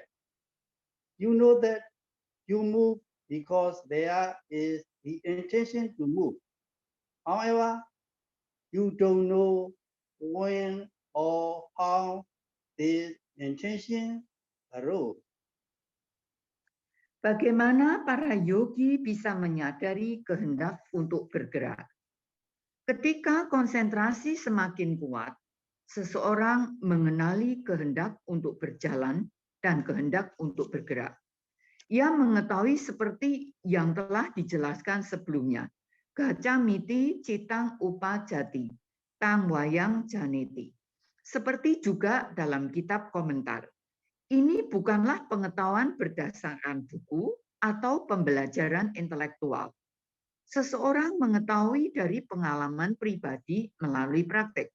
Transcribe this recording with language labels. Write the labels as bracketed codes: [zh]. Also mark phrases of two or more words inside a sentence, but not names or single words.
[en] You know that you move because there is the intention to move. However, you don't know when or how this intention arose. [id] Bagaimana para yogi bisa menyadari kehendak untuk bergerak? Ketika konsentrasi semakin kuat, seseorang mengenali kehendak untuk berjalan dan kehendak untuk bergerak. Ia mengetahui seperti yang telah dijelaskan sebelumnya, [pi] Gacamiti citang upajati, tang wayang janeti. [id] Seperti juga dalam kitab komentar. Ini bukanlah pengetahuan berdasarkan buku atau pembelajaran intelektual. Seseorang mengetahui dari pengalaman pribadi melalui praktek.